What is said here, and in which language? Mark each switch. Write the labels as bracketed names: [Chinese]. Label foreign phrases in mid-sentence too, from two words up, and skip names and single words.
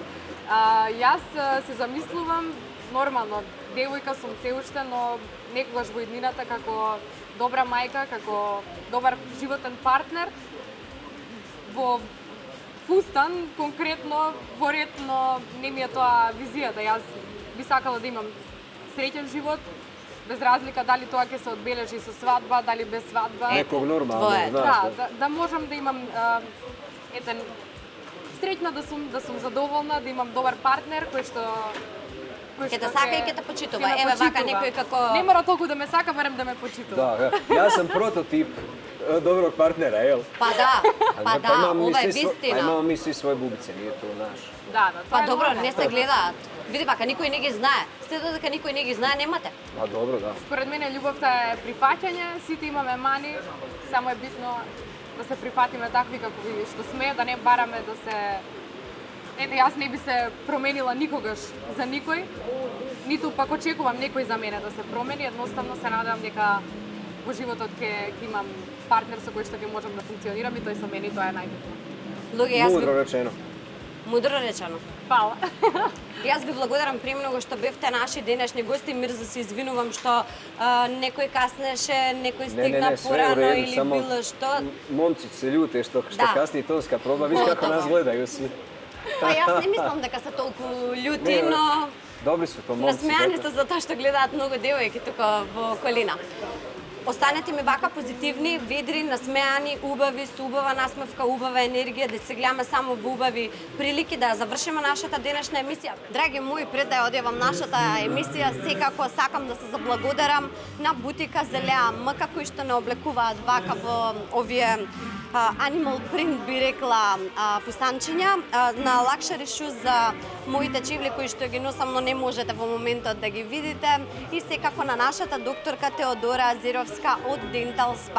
[Macedonian] Јас се замислувам, нормално, девојка сум се уште, но некогаш во иднината како добра мајка, како добар животен партнер, во фустан, конкретно, во ред, но не ми е тоа визијата. Јас би сакала да имам среќен живот, без разлика дали тоа ќе се одбележи со свадба, дали без свадба. [Bosnian] Nekog normalnog, tvoje. znaš. [Macedonian] Да можам да имам етен среќна да сум задоволна, да имам добар партнер кој што Ќе те сака и ќе те почитува. Еве вака некој како Не мора толку да ме сака, барем да ме почитува. [Bosnian] Da, ja sam prototip dobrog partnera, jel? [Macedonian] па да, ова е [Bosnian] A [Macedonian] вистина. [Bosnian] imamo mi svi svoje bubice, nije to naš. [Macedonian] Да, тоа Па е добро, нормално. не се гледаат. Види вака, никој не ги знае. Сте додека никој не ги знае, немате. [Bosnian] A dobro, da. [Macedonian] Според мене љубовта е прифаќање, сите имаме мани, само е битно да се прифатиме такви какви што сме, да не бараме да се Ете, јас не би се променила никогаш за никој, ниту пак очекувам некој за мене да се промени, едноставно се надевам дека во животот ќе имам партнер со кој што ќе можам да функционирам и тој со мене, и тоа е најбитно. Луѓе, јас [Bosnian] Mudro [Macedonian] ви [Bosnian] rečeno. [Macedonian] мудро речено. Фала. Јас ви благодарам премногу што бевте наши денешни гости. Мирза, се извинувам што некој каснеше, некој стигна [Bosnian] sve u [Macedonian] порано [Bosnian] redu, [Macedonian] или [Bosnian] samo [Macedonian] било што. [Bosnian] momci se ljute što Da. kasni tonska proba, viš kako Gotovo. nas gledaju svi. [Macedonian] Па јас не мислам дека се толку љути, Не, но [Bosnian] Dobri su to momci. [Macedonian] насмеани [Bosnian] zato. [Macedonian] сте за тоа што гледаат многу девојки тука во околина. Останете ми вака позитивни, ведри, насмеани, убави, со убава насмевка, убава енергија, да се гледаме само во убави прилики, да завршиме нашата денешна емисија. Драги мои, пред да ја одјавам нашата емисија, секако сакам да се заблагодарам на бутика Зелеа МК, кои што не облекуваат вака во овие [English] animal print, [Macedonian] би рекла, фустанчиња, на Luxury Shoes за моите чивли кои што ги носам, но не можете во моментот да ги видите, и секако на нашата докторка Теодора Азировска од Dental Spa.